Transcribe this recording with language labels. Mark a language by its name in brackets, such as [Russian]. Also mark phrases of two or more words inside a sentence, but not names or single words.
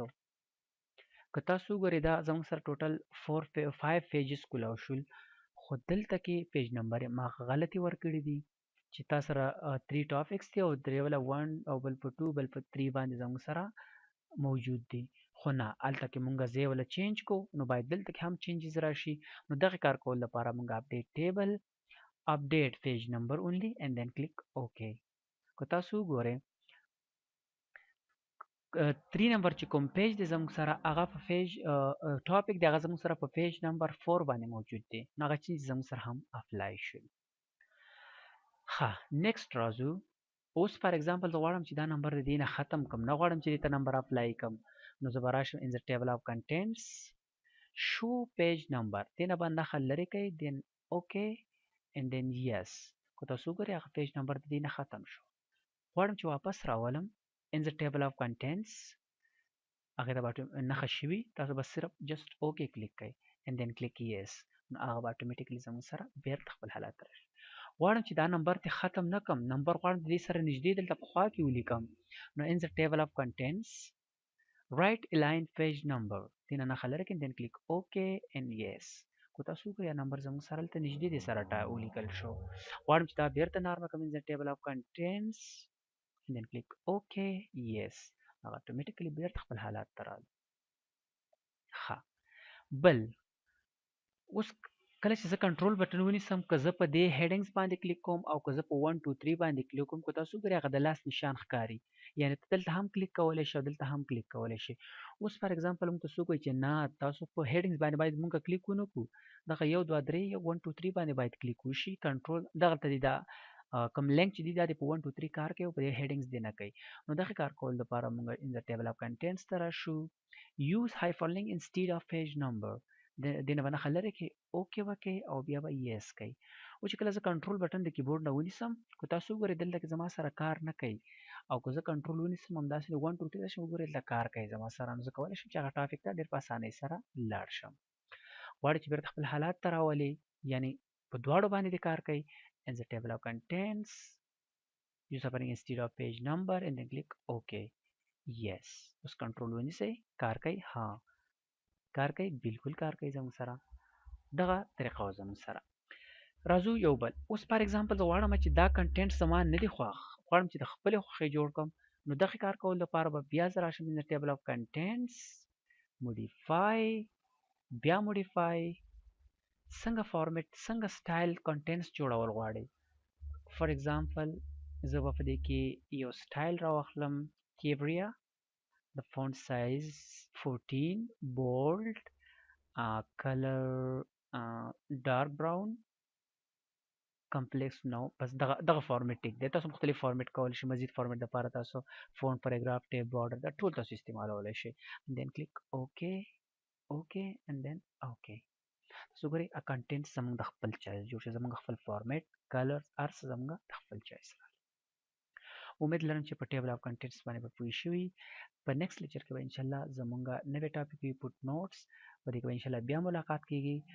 [Pashto] که تاسو وګورئ دا زموږ سره ټوټل 5 پیجز کولاو شول خو دلته کې [English] page number [Pashto] ما غلطي ورکړي دي چې تا سره 3 ټاپکس دي او درې ولا 1 او بل په 2 بل په 3 باندې زموږ سره موجود دي خو نه هلته کې مونږ ځای ولا چینج کو نو باید دلته کې هم چینجز راشي. نو دغه کار کول لپاره مونږ [English] update table update page number only and then click OK. [Pashto] که تاسو وګورئ 3 نمبر چې کوم پیج دی زموږ سره هغه په [English] page topic [Pashto] دی هغه زموږ سره په [English] page number [Pashto] 4 باندې موجود دی نو هغه چینج زموږ سره هم اپلای شول. ښه نیکسټ راځو. اوس [English] for example [Pashto] زه غواړم چې دا نمبر د دې نه ختم کړم نه غواړم چې دې ته نمبر اپلای کړم نو زه به راشم [English] in the table of contents show page number [Pashto] دې نه به نښه لرې کړئ [English] then OK and then yes. [Pashto] که تاسو وګورئ هغه [English] page number [Pashto] د دې نه ختم شو. غواړم چې واپس راولم [English] in the table of contents [Pashto] هغې ته به نښه شوي تاسو به صرف [English] just OK click [Pashto] کړئ [English] and then click yes [Pashto] نو هغه به اتوماتیکلی زموږ سره بیرته خپل حالت ته راشي. غواړم چې دا نمبر ته ختم نه کړم نمبر غواړم د دې سره نږدې دلته په خوا کې ولیکم نو [English] in the table of contents write align page number [Pashto] دې نه نښه لرې کړئ [English] then click OK and yes. [Pashto] کو تاسو ګورئ نمبر زموږ سره دلته نږدې دی سره ولیکل شو. غواړم چې دا بیرته نارمل کړم [English] in the table of contents and then click OK. [Pashto] yes هغه اتوماتیکلی بیرته خپل حالات ته راغلی. ښه بل اوس کله چې زه [English] control button [Pashto] ونیسم که زه په دې هیډینګز باندې کلیک کوم او که زه په 1 2 3 باندې کلیک کوم که تاسو ګورئ هغه د لاس نشان ښکاري یعنی ته دلته هم کلیک کولی شي او دلته هم کلیک کولی شي. اوس [English] for example [Pashto] موږ ته څوک وایي چې نه تاسو په هیډینګز باندې موږ کلیک ونه کړو دغه 1 2 3 1 2 3 باندې باید کلیک وشي. کنټرول دغلته دی دا کوم لینک چې دی دا په 1 2 3 کار کوي او په دې هیډینګز دی نه کوي. نو دغه کار کول لپاره موږ [English] in the table of contents [Pashto] ته راشو. [English] use hyperlink instead of page number [Pashto] دینه باندې خلره کې اوکې وکړئ او بیا به یس کوي. او چې کله زه [English] control button [Pashto] د کیبورډ نه ونیسم که تاسو وګورئ دلته کې زما سره کار نه کوي او که زه کنټرول ونیسم همداسې 1 2 3 شم وګورئ دلته کار کوي زما سره. نو زه کولی شم چې هغه ټاپک ته ډېر په اسانۍ سره لاړ شم. غواړئ چې بیرته خپل حالات ته راولئ یعنی په دواړو باندې دې کار کوي. [English] in the table of contents use hyperlink instead of page number and then click OK. [Pashto] yes اوس کنټرول ونیسئ کار کوي. ها کار کوي بالکل کار کوي زموږ سره دغه طریقه وه زموږ سره. راځو یو بل اوس [English] for example [Pashto] زه غواړم چې دا کنټینټ زما نه دی خوښ غواړم چې د خپلې خوښې جوړ کړم نو دغه کار کول لپاره به بیا زه راشم [English] in the table of contents modify [Pashto] بیا modify څنګه فارمیټ څنګه [English] style contents [Pashto] جوړول غواړئ. [English] for example [Pashto] زه به په دې کې یو سټایل راواخلم کیبریا [English] the font size 14 bold color dark brown complex [Pashto] نو بس دغه فارمیټ ټیک دی. تاسو مختلف فارمیټ کولی شئ. مزید فارمیټ لپاره تاسو [English] font paragraph tab border [Pashto] دا ټول تاسو استعمالولی شئ. [English] then click OK OK and then OK. [Pashto] تاسو ګورئ کنټینټ زموږ د خپل چایس جوړ شي زموږ خپل فارمیټ کلر هر څه زموږ د خپل چایس. امید لرم چې په [English] table of contents [Pashto] باندې به پوه شوي. په [English] next lecture [Pashto] کې به انشاءالله زمونږ نوې ټاپک وي [English] foot notes [Pashto] په دې کې به انشاءالله بیا ملاقات کیږي.